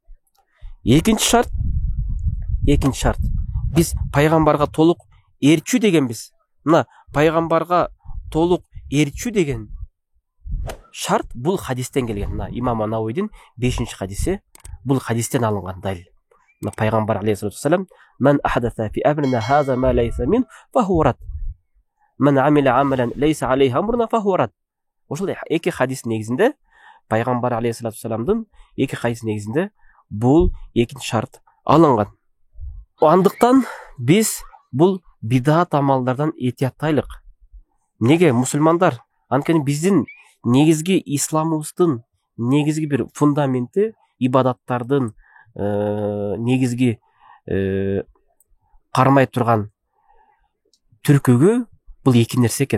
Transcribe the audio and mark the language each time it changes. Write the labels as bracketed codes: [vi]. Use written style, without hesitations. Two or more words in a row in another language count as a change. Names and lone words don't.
[ky] Экинчи шарт биз пайгамбарга толук эрчүү дегенбиз. Мына пайгамбарга толук эрчүү деген шарт бул хадистен келген. Мына имам Науидің 5-ші хадиси бул хадистен алынган далил. Мына пайгамбар [ar] عليه الصلاة والسلام: "من أحدث في أمرنا هذا ما ليس من فهو رد. من عمل عملا ليس عليه أمرنا فهو رد." [ky] Ошол эки хадис негизинде, пайгамбар [ar] عليه الصلاة والسلام [ky] эки хадис негизинде бул экинчи шарт алынган. Андыктан биз бул бидат амалдардан этияттайлык. Неге мусулмандар? Анткени биздин негизги исламыбыздын негизги бир фундаменти, ибадаттардын негизги кармай турган түркүгү бул эки нерсе экен.